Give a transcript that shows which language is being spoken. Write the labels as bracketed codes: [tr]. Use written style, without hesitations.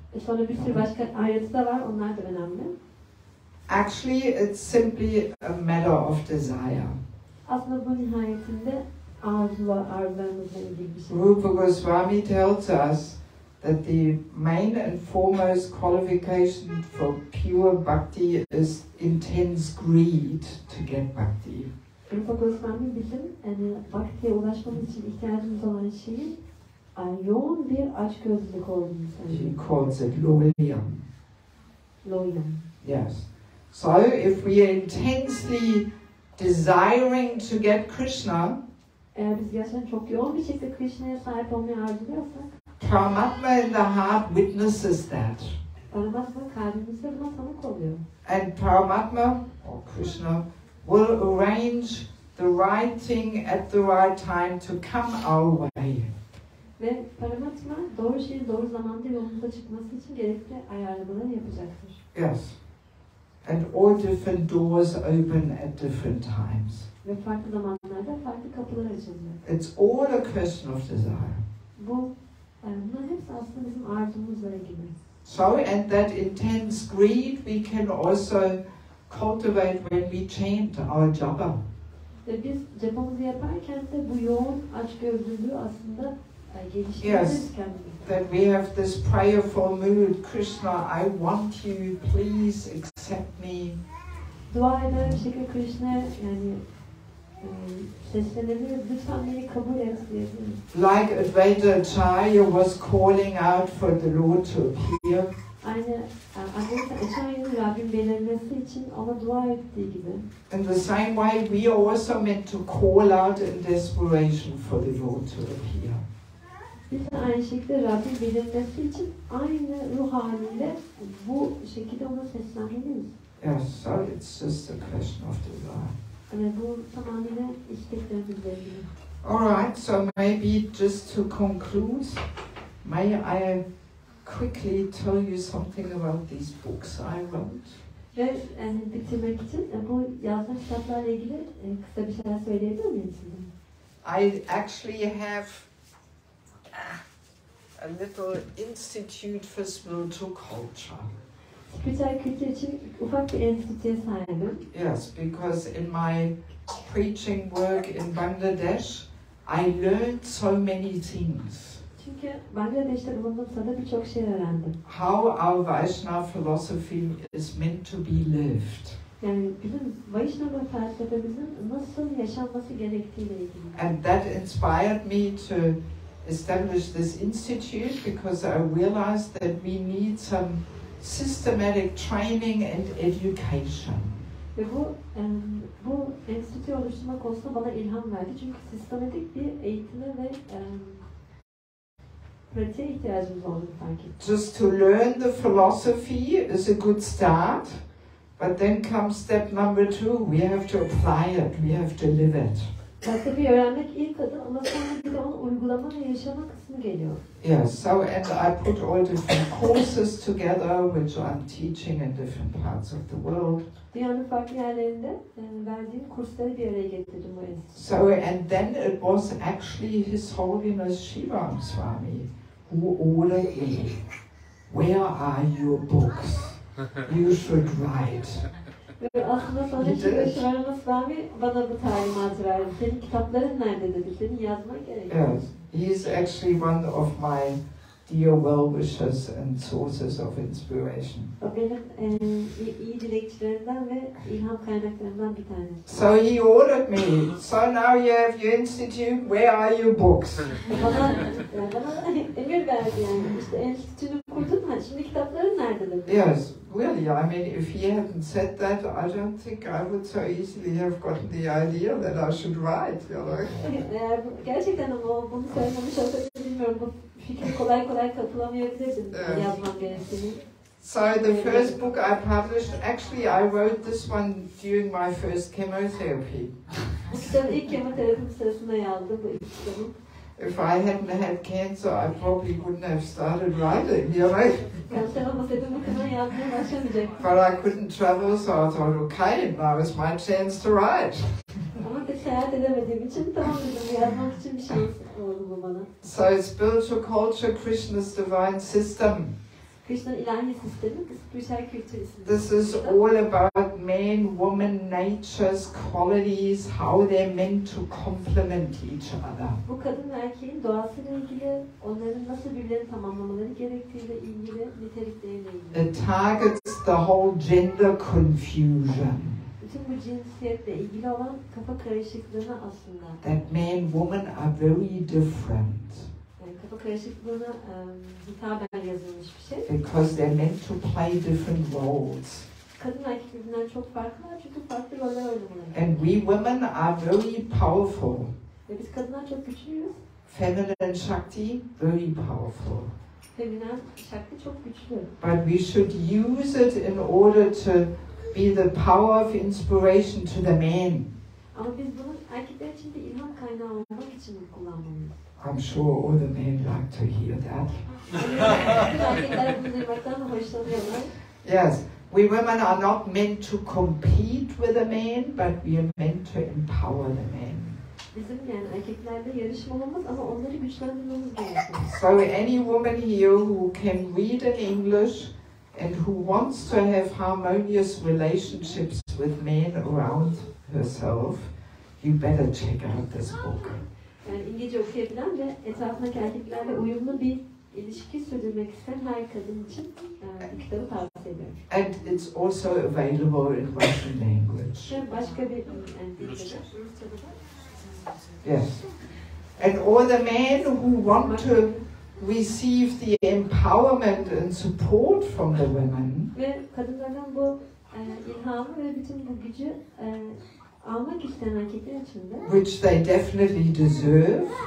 [tr] Sonra bir sürü başka ayrıntı da var, onlar da önemli. [en] Actually, it's simply a matter of desire. [tr] Aslında bu nihayetinde arzularımızla ilgili bir şey. [en] Rupa Goswami tells us that the main and foremost qualification for pure bhakti is intense greed to get bhakti. [tr] Rupa Goswami bizim yani bhaktiye ulaşmamız için ihtiyacımız olan şeyin yoğun bir açgözlülük olduğunu söylüyor. [en] He calls it loyam. Loyam. Yes. So if we are intensely desiring to get Krishna, [tr] eğer biz gerçekten çok yoğun bir şekilde Krishna'ya sahip olmayı arzuluyorsak, [en] Paramatma in the heart witnesses that. [tr] Paramatma kalbimizde buna tanık oluyor. [en] And Paramatma, or Krishna, will arrange the right thing at the right time to come our way. [tr] Ve Paramatma doğru şeyin doğru zamanda yolumuza çıkması için gerekli ayarlamaları yapacaktır. [en] Yes. And all different doors open at different times. [tr] Ve farklı zamanlarda farklı kapılar açılacak. [en] It's all a question of desire. [tr] Bunların hepsi aslında bizim arzumuzla ilgili. [en] So, and that intense greed we can also cultivate when we chant our japa. [tr] Ve biz japamızı yaparken de bu yoğun açgözlülüğü aslında geliştiririz kendimizi. [en] That we have this prayerful mood, Krishna, I want you, please accept me. [tr] Dua eder bir şekilde Krishna'ya yani seslenebilir, lütfen beni kabul et diyebiliriz. [en] Like Advaita Acharya was calling out for the Lord to appear. [tr] Aynı Advaita Acharya'nın Rabbin belirmesi için ona dua ettiği gibi. [en] In the same way, we are also meant to call out in desperation for the Lord to appear. [tr] Biz de aynı şekilde Rabbin belirmesi için aynı ruh haliyle bu şekilde ona seslenmeliyiz. [en] Yes, so it's just a question of desire. [tr] Yani bu tamamıyla isteklerimizle ilgili. [en] Alright, so maybe just to conclude, may I quickly tell you something about these books I wrote? [tr] Ve yani bitirmek için bu yazdığım kitaplarla ilgili kısa bir şeyler söyleyebilir miyim size? [en] I actually have a little institute for spiritual culture. [tr] Spiritüel kültür için ufak bir enstitüye sahibim. [en] Yes, because in my preaching work in Bangladesh, I learned so many things. [tr] Çünkü Bangladeş'te bulunduğum sırada birçok şey öğrendim. [en] How our Vaishnava philosophy is meant to be lived. [tr] Yani bizim Vaishnava felsefemizin nasıl yaşanması gerektiğiyle ilgili. [en] And that inspired me to establish this institute because I realized that we need some systematic training and education. [tr] Ve bu enstitüyü oluşturma konusunda bana ilham verdi. Çünkü sistematik bir eğitime ve pratiğe ihtiyacımız olduğunu fark ettim. [en] Just to learn the philosophy is a good start, but then comes step number 2. We have to apply it, we have to live it. [tr] Felsefeyi öğrenmek ilk adım ama sonra bir de onu uygulama ve yaşama kısmı geliyor. [en] Yes, so and I put all different courses together, which I'm teaching in different parts of the world. [tr] Dünyanın farklı yerlerinde verdiğim kursları bir araya getirdim bu enstitüde. [en] So and then it was actually His Holiness Shiva Swami who ordered me, "Where are your books? You should write." [tr] Ve aslında sonra Shiva Swami bana bu talimatı verdi. Senin kitapların nerede dedi. Senin yazman gerekiyor. [en] Yes, he's actually one of my dear well-wishers and sources of inspiration. [tr] O benim iyi dilekçilerimden ve ilham kaynaklarımdan bir tanesi. [en] So he ordered me, "So now you have your institute, where are your books?" [tr] Bana emir verdi yani. İşte enstitünü kurdun mu? Şimdi kitapların nerede dedi. [en] Yes, really, I mean, if he hadn't said that, I don't think I would so easily have gotten the idea that I should write, you know. [tr] Eğer gerçekten ama bunu söylememiş olsaydı bilmiyorum, bu fikri kolay kolay katılamayabilirdim yazmam gerektiğini. [en] So the first book I published, actually I wrote this one during my first chemotherapy. [tr] Bu kitabı ilk kemoterapim sırasında yazdım bu ilk kitabım. [en] If I hadn't had cancer, I probably wouldn't have started writing, you know. [tr] Kanser olmasaydım muhtemelen yazmaya başlamayacaktım. [en] But I couldn't travel, so I thought, okay, now is my chance to write. [tr] Ama tek seyahat edemediğim için tamam dedim, yazmak için bir şans oldu bu bana. [en] So spiritual culture, Krishna's divine system. [tr] Kṛṣṇa'nın ilahi sistemi, spiritüel kültür sistemi. [en] This is all about man, woman, nature's qualities, how they're meant to complement each other. [tr] Bu kadın ve erkeğin doğasıyla ilgili, onların nasıl birbirlerini tamamlamaları gerektiğiyle ilgili, nitelikleriyle ilgili. [en] It targets the whole gender confusion. [tr] Bütün bu cinsiyetle ilgili olan kafa karışıklığına aslında. [en] That man, woman are very different. [tr] Yani kafa karışıklığına hitaben yazılmış bir şey. [en] Because they're meant to play different roles. [tr] Kadın erkek birbirinden çok farklılar çünkü farklı roller oynamaları. [en] And we women are very powerful. [tr] Ve biz kadınlar çok güçlüyüz. [en] Feminine Shakti, very powerful. [tr] Feminen şakti çok güçlü. [en] But we should use it in order to be the power of inspiration to the men. [tr] Ama biz bunu erkekler için bir ilham kaynağı olmak için kullanmalıyız. [en] I'm sure all the men like to hear that. [tr] Erkekler bunu duymaktan hoşlanıyorlar. [en] Yes, we women are not meant to compete with the men, but we are meant to empower the men. [tr] Bizim yani erkeklerle yarışmamamız ama onları güçlendirmemiz gerekiyor. [en] So any woman here who can read in English and who wants to have harmonious relationships with men around herself, you better check out this book. [tr] Yani İngilizce okuyabilen ve etrafındaki erkeklerle uyumlu bir ilişki sürdürmek isteyen her kadın için bu kitabı tavsiye ediyorum. [en] And it's also available in Russian language. [tr] Başka bir dilde Rusça'da da. [en] Yes. And all the men who want to receive the empowerment and support from the women. [tr] Ve kadınlardan bu ilhamı ve bütün bu gücü almak isteyen erkekler için de, [en] which they definitely deserve.